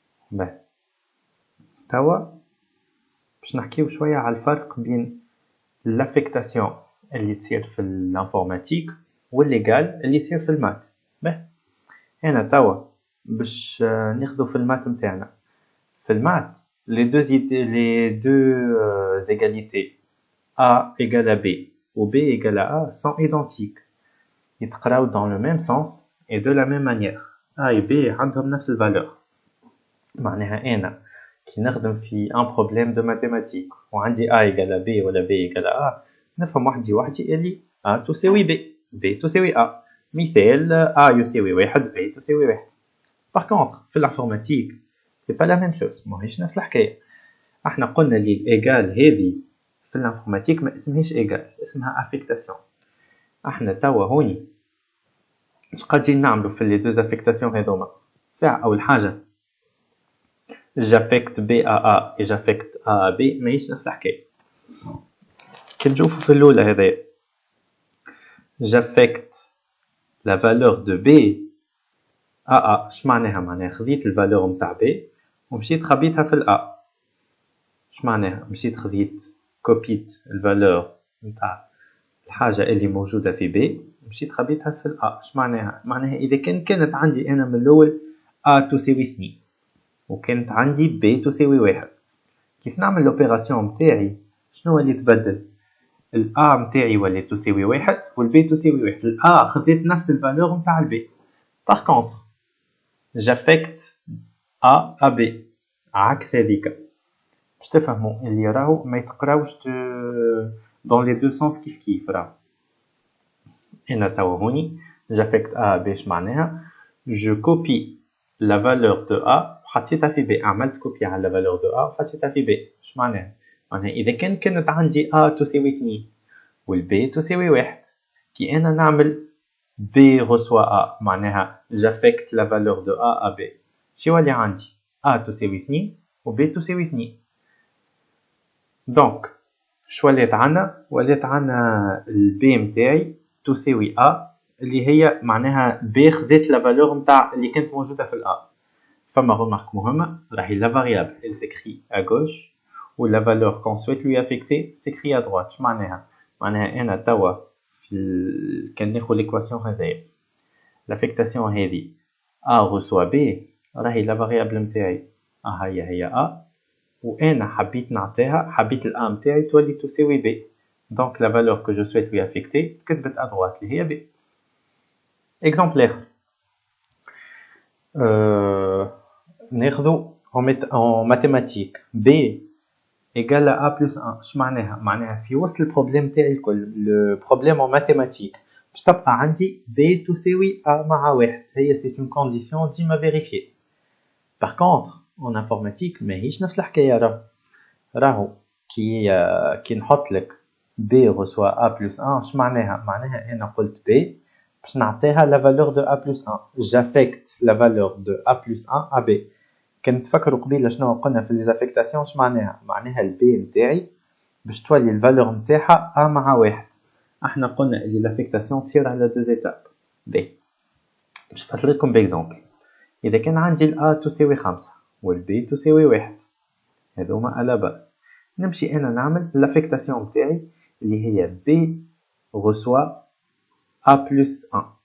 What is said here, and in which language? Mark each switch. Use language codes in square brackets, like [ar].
[ar] باهي توا باش نحكيو شوية على الفرق بين l'affectation اللي تصير في الانفورماتيك والليغال اللي يصير في المات. باهي هنا توا باش ناخذو في المات نتاعنا. في المات [fr] les deux égalités A égale à B ou B égale à A sont identiques. [ar] يتقراو [fr] dans le même sens et de la même manière. A et B [ar] عندهم نفس الفالور. معناها أنا كي نخدم في [fr] un problème de mathématiques [ar] وعندي [fr] A égale à B ولا B égale à A [ar] نفهم وحدي اللي A تساوي B B تساوي A. مثال A يساوي 1 B تساوي 1. [fr] Par contre في l'informatique c'est pas la même chose. [ar] ماهيش نفس الحكاية. احنا قلنا اللي الإيجال هذه في الانفورماتيك ما اسمهاش إيجال اسمها affectation. احنا توا هوني اش قاعدين نعملو في لي [fr] deux affectations [ar] هذوما. ساعة أول حاجة [fr] j'affecte B à A et j'affecte A à B [ar] ماهيش نفس الحكاية. كي نشوفو في الأولى هذايا [fr] j'affecte la valeur de B à A. [ar] اش معناها؟ معناها خذيت الفالور نتاع B ومشيت خبيتها في ال A. اش معناها؟ مشيت خذيت كوبيت الفالور نتاع الحاجة اللي موجودة في B مشيت خبيتها في ال A. اش معناها؟ معناها إذا كانت عندي أنا من الأول A تساوي 2 وكانت عندي B تساوي 1 كيف نعمل الأوبيراسيون متاعي؟ شنو اللي تبدل؟ ال A متاعي ولات تساوي 1 وال B تساوي 1. ال A خذيت نفس الفالور نتاع ال B. [fr] Par contre j'affecte A à B [ar] عكس هذيك. باش تفهموا اللي راهو ما يتقراوش [fr] dans les deux sens [ar] كيف راهو. هنا توا هوني [fr] j'affecte A à B [ar] اش معناها؟ [fr] je copie la valeur de A [ar] وحطيتها في [fr] B. [ar] عملت كوبي على [fr] la valeur de A [ar] وحطيتها في B. اش معناها؟ معناها إذا كانت عندي A تساوي 2 وال B تساوي 1 كي أنا نعمل [fr] B reçoit A [ar] معناها [fr] j'affecte la valeur de A à B. [ar] شو اللي عندي؟ A تساوي 2 و B تساوي 2. دونك شو ولات عنا؟ ولات عنا ال B متاعي تساوي A اللي هي معناها B خذت [fr] la valeur [ar] متاع اللي كانت موجودة في ال A. فما [fr] remarque [ar] مهمة راهي [fr] la variable elle s'écrit à gauche و la valeur qu'on souhaite lui affecter s'écrit à droite. [ar] شو معناها؟ معناها أنا توا كان ناخذ l'équation هذايا l'affectation هذه [fr] A reçoit B [ar] راهي [fr] la variable [ar] متاعي A هي A وأنا حبيت نعطيها حبيت ال A متاعي تولي تساوي B. [fr] donc la valeur que je souhaite lui affecter [ar] كتبت [fr] à droite [ar] اللي هي [fr] B. exemple [ar] آخر ناخذو [fr] en mathématiques B égale à a plus 1. [ar] اش معناها؟ معناها في وسط البروبليم تاعي الكل، البروبليم [fr] en mathématique [ar] باش تبقى عندي b تساوي a مع واحد. [fr] هي c'est une condition [ar] ديما [fr] vérifiée. par contre en informatique [ar] ماهيش نفس الحكايه. راهو كي نحط لك [fr] b reçoit a plus 1 [ar] اش معناها؟ معناها انا قلت b باش نعطيها [fr] la valeur de a plus 1. j'affecte la valeur de a plus 1 à b. [ar] كنت تفكروا قبيله شنو قلنا في ليزافيكتاسيون؟ اش معناها؟ معناها البي نتاعي باش تولي الفالور نتاعها ا مع واحد. احنا قلنا اللي لافيكتاسيون تصير على دو زيتاب. بي باش نفسر لكم باكزومبل. اذا كان عندي الA تساوي 5 والبي تساوي 1 هذوما على باز، نمشي انا نعمل لافيكتاسيون نتاعي اللي هي بي [fr] reçoit a plus 1.